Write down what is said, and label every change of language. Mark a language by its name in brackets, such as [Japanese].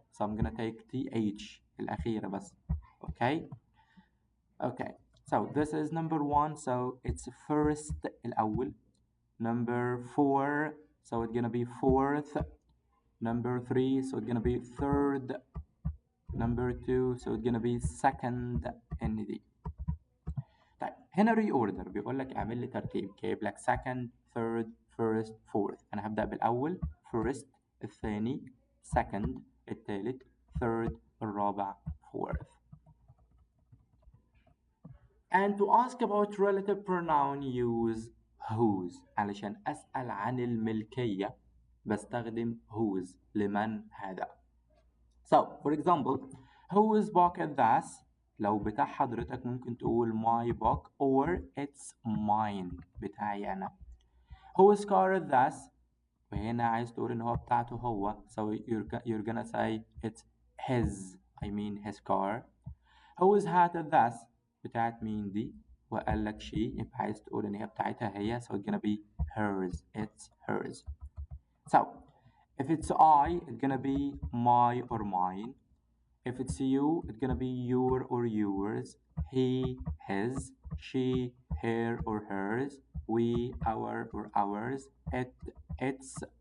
[English] So I'm gonna take TH [Arabic] الأخيرة بس. [English] Okay? Okay. So this is number 1, so it's first الأول. Number 4, so it's gonna be fourth. Number 3, so it's gonna be third. Number 2, so it's gonna be second ND. [Arabic] طيب هنا reorder بيقول لك اعمل لي ترتيب، جايب لك [English] second, third, first, fourth. [Arabic] انا هبدأ بالأول first، الثاني second، الثالث third، الرابع fourth. [English] And to ask about relative pronoun use whose. [Arabic] علشان أسأل عن الملكية بستخدم whose. لمن هذا. [English] So for example, whose book is this? [Arabic] لو بتاع حضرتك ممكن تقول [English] my book or it's mine [Arabic] بتاعي أنا. [English] Whose car is this? [Arabic] وهنا عايز تقول إن هو بتاعته هو. [English] So you're gonna say it's his. I mean his car. Whose hat is this? [Arabic] بتاعت مين دي؟ وقال لك she يبقى عايز تقول إن هي بتاعتها هي. [English] So it's gonna be hers. It's hers. So if it's I, it's gonna be my or mine. If it's you, it's gonna be your or yours. He, his. She, her or hers. We, our or ours. It, its.